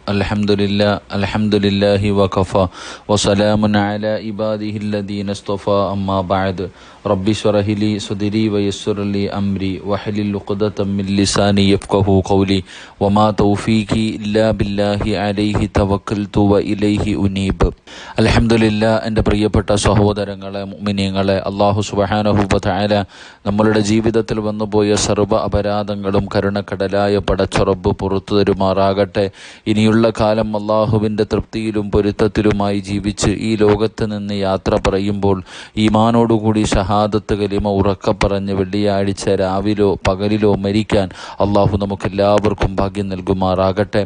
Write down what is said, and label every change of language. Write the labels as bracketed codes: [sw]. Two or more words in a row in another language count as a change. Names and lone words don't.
[ar] الحمد لله وكفى وسلام على عباده الذين اصطفى. أما بعد رب اشرح لي صدري ويسر لي أمري واحلل عقدة من لساني يفقهوا قولي وما توفيقي إلا بالله عليه توكلت وإليه أنيب. അൽഹംദുലില്ലാ. [ml] എൻ്റെ പ്രിയപ്പെട്ട സഹോദരങ്ങളെ, മുഅ്മിനീങ്ങളെ, അല്ലാഹു [ar] سبحانه وتعالى [ml] നമ്മളുടെ ജീവിതത്തിൽ വന്നുപോയ സർവ്വ അപരാധങ്ങളും കരുണക്കടലായ പടച്ച റബ്ബ് പുറത്തു തരുമാറാകട്ടെ. ഇനിയുള്ള കാലം അല്ലാഹുവിൻ്റെ തൃപ്തിയിലും പൊരുത്തത്തിലുമായി ജീവിച്ച് ഈ ലോകത്ത് നിന്ന് യാത്ര പറയുമ്പോൾ ഈമാനോടുകൂടി ഷഹാദത്ത് കലിമ ഉറക്ക പറഞ്ഞ് വെള്ളിയാഴ്ച രാവിലോ പകലിലോ മരിക്കാൻ അല്ലാഹു നമുക്കെല്ലാവർക്കും ഭാഗ്യം നൽകുമാറാകട്ടെ.